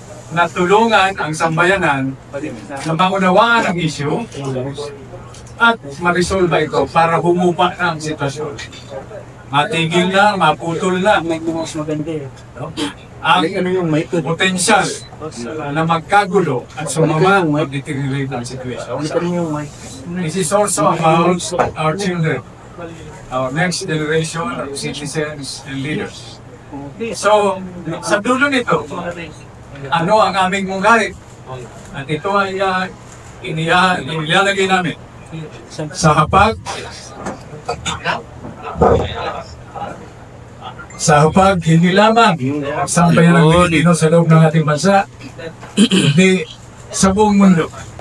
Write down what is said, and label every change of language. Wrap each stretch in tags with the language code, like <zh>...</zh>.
<tl>Natulungan ang sambayanan na maunawaan ang issue at ma-resolve ito para humupa na ang sitwasyon. Matigil na, maputol na ang potensyal na magkagulo at sumama mag-deteriorate ang situation.</tl> <en>This is also about our children, our next generation of citizens and leaders.</en> <tl>So, sa dulo nito, ano ang aming mungkahi? At ito ay inilalagay namin sa hapag hindi lamang sambayan ng Pilipino sa loob ng ating bansa, kundi sa buong mundo.</tl>